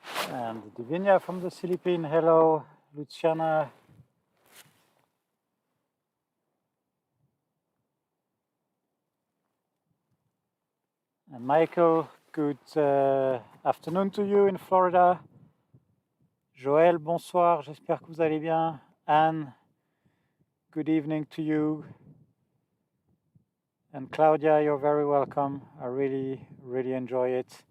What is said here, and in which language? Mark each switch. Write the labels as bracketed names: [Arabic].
[English] And Divinia from the Philippines, hello. Luciana. And Michael, good afternoon to you in Florida. [French] Joël, bonsoir, j'espère que vous allez bien. [English] Anne, good evening to you. And Claudia, you're very welcome. I really, really enjoy it.